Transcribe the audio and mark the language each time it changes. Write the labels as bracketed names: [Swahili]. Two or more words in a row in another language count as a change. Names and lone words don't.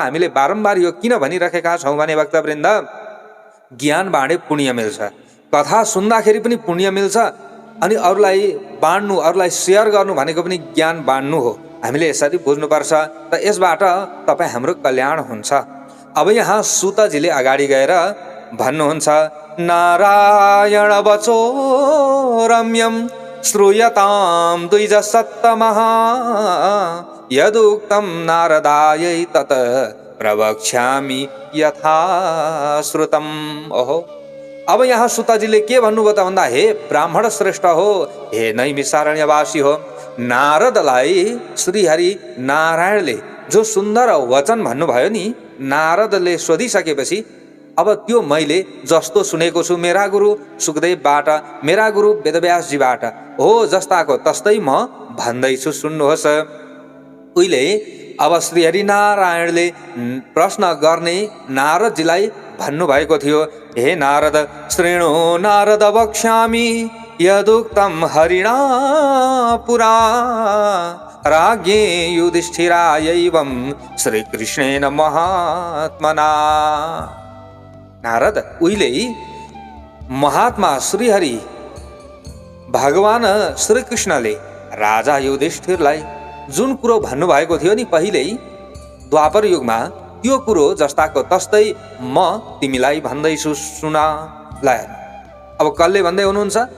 [Nepali] हामीले बारम्बार यो किन भनिरहेका छौँ भने भक्तवृन्द, ज्ञान बाँडे पुण्य मिल्छ, कथा सुन्दाखेरि पनि पुण्य मिल्छ, अनि अरूलाई बाँड्नु, अरूलाई सेयर गर्नु भनेको पनि ज्ञान बाँड्नु हो। हामीले यसरी बुझ्नुपर्छ, र यसबाट तपाईँ हाम्रो कल्याण हुन्छ। अब यहाँ सुतजीले अगाडि गएर भन्नुहुन्छ, [Sanskrit] नारायण वचो रम्यम श्रूयताम द्विज सत्तमः यदुक्तम नारदायै तत प्रवक्ष्यामि यथा श्रुतम। [Nepali] ओहो, अब यहाँ सुतजीले के भन्नुभयो त भन्दा, हे ब्राह्मण श्रेष्ठ हो, हे नैमिषारण्यवासी हो, नारदलाई श्रीहरि नारायणले जो सुन्दर वचन भन्नुभयो नि, नारदले सोधिसकेपछि अब त्यो मैले जस्तो सुनेको छु मेरा गुरु सुखदेवबाट, मेरा गुरु वेदव्यासजीबाट हो, जस्ताको तस्तै म भन्दैछु, सुन्नुहोस्। उहिले अब श्रीहरि नारायणले प्रश्न गर्ने नारदजीलाई भन्नुभएको थियो, [Sanskrit] हे नारद, श्रेणु नारद वक्ष्यामि यदुक्तम हरिणा पुरा राज्ञे युधिष्ठिरायैवं श्रीकृष्णेन महात्मना। [Nepali] नारद, उहिले महात्मा श्रीहरि भगवान श्रीकृष्णले राजा युधिष्ठिरलाई जुन कुरो भन्नुभएको थियो नि पहिल्यै द्वापर युगमा, त्यो कुरो जस्ताको तस्तै म तिमीलाई भन्दैछु, सुना। ल अब कसले भन्दै हुनुहुन्छ?